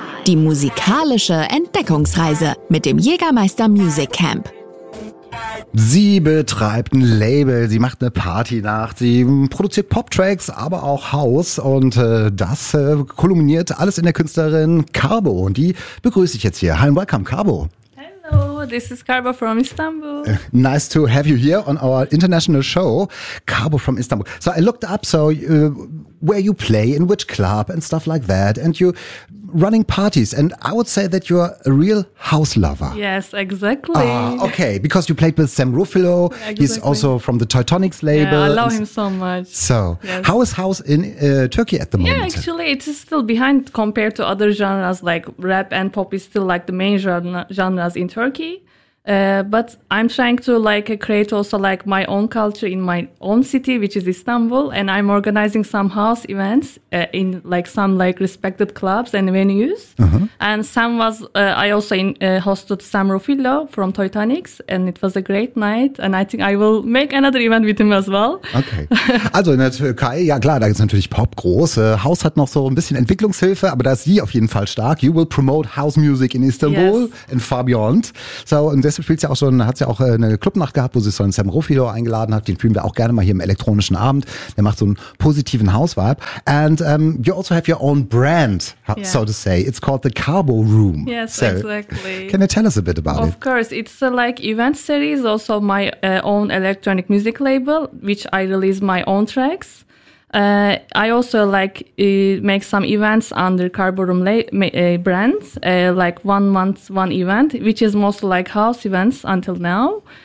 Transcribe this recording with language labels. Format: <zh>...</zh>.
<de>Die musikalische Entdeckungsreise mit dem Jägermeister Music Camp. Sie betreibt ein Label, sie macht eine Partynacht, sie produziert Pop-Tracks, aber auch House. Und das kulminiert alles in der Künstlerin Carbo. Und die begrüße ich jetzt hier.</de> <en>Hi and welcome, Carbo. This is Carbo from Istanbul. Nice to have you here on our international show, Carbo from Istanbul. So I looked up, so where you play, in which club and stuff like that, and you running parties. And I would say that you're a real house lover. Yes, exactly. Okay, because you played with Sam Ruffalo. Yeah, exactly. He's also from the Teutonics label. Yeah, I love him so much. So yes. How is house in Turkey at the moment? Yeah, actually, it is still behind compared to other genres, like rap and pop is still like the main genres in Turkey. But I'm trying to like create also like my own culture in my own city, which is Istanbul. And I'm organizing some house events in like some like respected clubs and venues. Uh-huh. And Sam was, I also hosted Sam Ruffalo from Teutonics, and it was a great night. And I think I will make another event with him as well. Okay.</en> <de>Also in der Türkei, ja klar, da ist natürlich Pop groß. House hat noch so ein bisschen Entwicklungshilfe, aber da ist sie auf jeden Fall stark.</de> <en>You will promote house music in Istanbul, yes, and far beyond.</en> <de>So, und deshalb spielt sie auch schon, hat sie auch eine Clubnacht gehabt, wo sie so einen Sam Ruffalo eingeladen hat. Den spielen wir auch gerne mal hier im elektronischen Abend. Der macht so einen positiven House-Vibe.</de> <en>And you also have your own brand, yeah, so to say. It's called the Carbo Room. Yes, so, exactly. Can you tell us a bit about of it? Of course. It's a, like event series, also my own electronic music label, which I release my own tracks. I also like make some events under Carbo Room brands, like 1 month, one event, which is mostly like house events until now.</en>